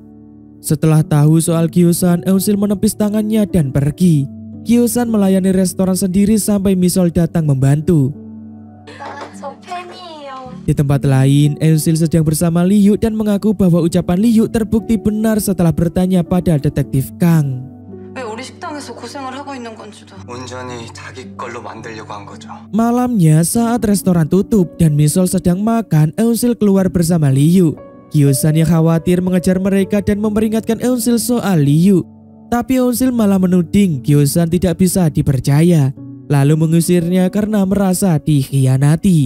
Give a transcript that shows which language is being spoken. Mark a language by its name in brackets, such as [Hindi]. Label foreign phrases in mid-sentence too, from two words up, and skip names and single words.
[Indonesian] Setelah tahu soal Gyosan, Eunsil menepis tangannya dan pergi. Gyosan melayani restoran sendiri sampai Misol datang membantu. Di tempat lain, Eunsil sedang bersama Liu dan mengaku bahwa ucapan Liu terbukti benar setelah bertanya pada detektif Kang. [Korean] 왜 우리 식당에서 고생을 하고 있는 건지도. 온전히 자기 걸로 만들려고 한 거죠. [Indonesian] Malamnya saat restoran tutup dan Misol sedang makan, Eunsil keluar bersama Liu. Gyosan yang khawatir mengejar mereka dan memperingatkan Eunsil soal Liu. Tapi Eunsil malah menuding Gyosan tidak bisa dipercaya, lalu mengusirnya karena merasa dikhianati.